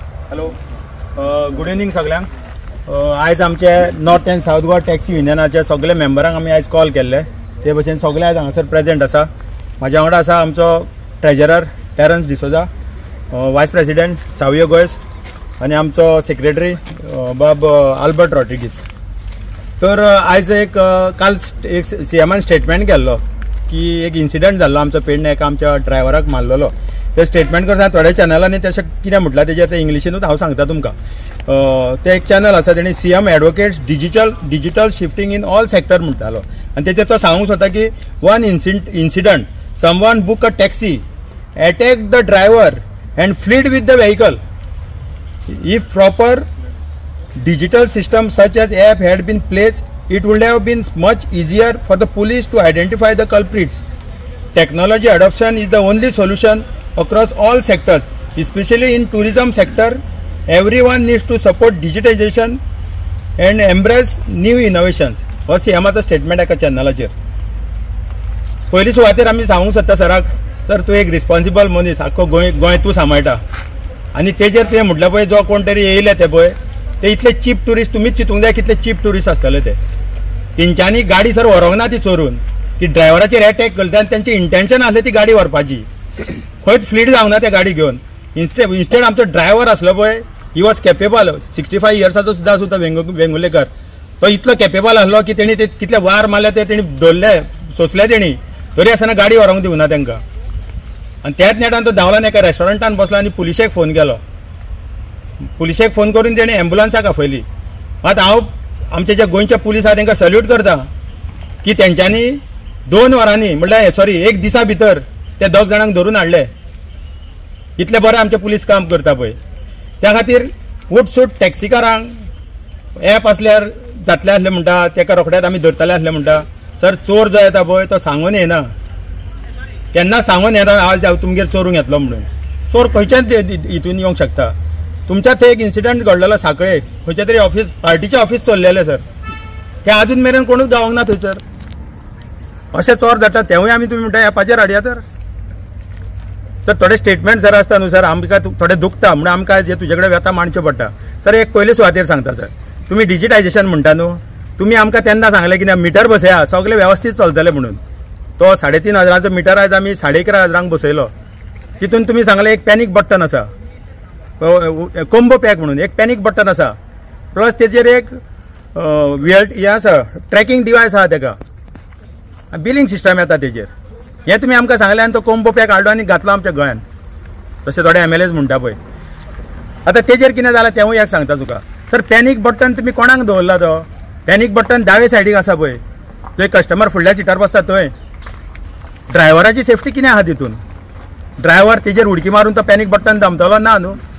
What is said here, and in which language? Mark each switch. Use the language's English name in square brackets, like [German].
[Goan Konkani] Hello, good evening सगळ्यांक. आयज आमचे north and south Goa taxi युनियनाचे सगळे मेंबरांक आमी आयज कॉल केल्ले. ते भशेन सगळे आयज हांगासर प्रेजेंट आसा. म्हाज्या वांगडा आसा आमचो treasurer टेरन्स D'Souza, voice president Savio Gois आनी आमचो सेक्रेटरी बाब आल्बर्ट रॉड्रिगीज. तर आयज काल एक सीएमान स्टेटमेंट केल्लो की एक इन्सिडंट जाल्लो आमचो पेडणे एका आमच्या ड्रायव्हराक मारलेलो. ते स्टेटमेंट करता थोड्या चॅनलांनी तशें कितें म्हटलां तेजेर ते इंग्लिशीनूच हांव सांगता तुमकां. ते एक चॅनल आसा तेणी CM advocates digital shifting in all sector म्हणटालो आनी तेजेर तो सांगूंक सोदता की [English] One incident someone book a taxi, attack the driver and fled with the vehicle. If proper digital system such as app had been placed, it would have been much easier for the police to identify the culprits. Technology adoption is the only solution across all sectors, especially in tourism sector. Everyone needs to support digitization and embrace new innovations. [Goan Konkani] हो सीएमाचो statement एका चॅनलाचेर. पयली सुवातेर आमी सांगूंक सोदता सराक, sir तूं एक रिस्पॉन्सिबल मनीस, आख्खो गोंय तूं सांबाळटा आनी तेजेर तुवें म्हटलें पळय जो कोण तरी येयले ते पळय ते इतले चीप टुरिस्ट, तुमीच चिंतूंक जाय कितले चीप टुरिस्ट आसतले ते. तेंच्यांनी गाडी सर व्हरोंक ना ती चोरून, ती ड्रायव्हराचेर अटॅक केलो आनी तेंचें इंटेंशन आसलें ती गाडी व्हरपाची. खंयच फ्लीड जावंक ना त्या गाडी घेवन. इन्स्टेड आमचो ड्रायव्हर आसलो पळय, [English] He was capable. [Goan Konkani] 65 इयर्साचो सुद्दां आसूं तो वेंगुर्लेकर. तो इतलो कॅपेबल आसलो की तेणी ते कितले वार मारले ते तेणी धरले, सोंसले तेणी, तरी आसतना गाडी व्हरोंक दिवना तांकां. आनी त्याच नेटान तो धांवला एका रेस्टॉरंटान बसलो आनी पुलिशेक फोन केलो. पुलिशेक फोन करून तेणी एम्बुलन्साक आपयली. मात हांव आमचे जे गोंयचे पुलीस आहा तांकां सल्यूट करता की तेंच्यांनी 2 वरांनी म्हणल्यार एक दिसा भितर ते 2 जाणांक धरून हाडले. इतले बरें आमचे पुलीस काम करता पळय. त्या खातीर उठसूट टॅक्सीकारांक एप आसल्यार जातले आसले म्हणटा, तेका रोखडेच आमी धरतले आसले म्हणटा. सर चोर जो येता पळय तो सांगून येना, केन्ना सांगून येता आज हांव तुमगेर चोरूंक येतलो म्हणून. चोर खंयच्याच हितून येवंक शकता. तुमच्या थंय एक इन्सिडंट घडलेलो सांकळे, खंयच्या तरी ऑफिस पार्टीचे ऑफिस चल्लेले सर, ते अजून मेरेन कोणूच गावंक ना थंयसर. अशें चोर जाता तेवूय आमी तुमी म्हणटा एपाचेर हाडया. तर सर थोडे स्टेटमेंट जर आसता न्हू सर, आमकां थोडे दुखता म्हणून आमकां हे तुजे कडेन व्यथा मांडच्यो पडटा. सर एक पयले सुवातेर सांगता सर, तुमी डिजिटायजेशन म्हणटा न्हू, तुमी आमकां तेन्ना सांगलें की मिटर बसया सगळें वेवस्थीत चलतलें म्हणून. तो 3,500 मिटर आयज आमी 11,500 बसयलो. तितून तुमी सांगलें एक पॅनीक बटन आसा, कोंबो पॅक म्हणून एक पॅनीक बटन आसा, प्लस तेजेर एक हे आसा ट्रॅकिंग डिवायस आहा, तेका बिलिंग सिस्टम येता तेजेर. हें तुमी आमकां सांगलें आनी तो कोंबो पॅक हाडलो आनी घातलो आमच्या गोंयांत. तशें थोडे MLAs म्हणटा पळय. आतां तेजेर कितें जालां तेवूय एक सांगता तुका. सर पॅनीक बटन तुमी कोणाक दवरला? तो पॅनीक बटन दावे सायडीक आसा पळय, थंय कस्टमर फुडल्या सिटार बसता थंय. ड्रायव्हराची सेफ्टी कितें आहा तितून? ड्रायव्हर तेजेर उडकी मारून तो पॅनीक बटन दामतलो ना न्हू.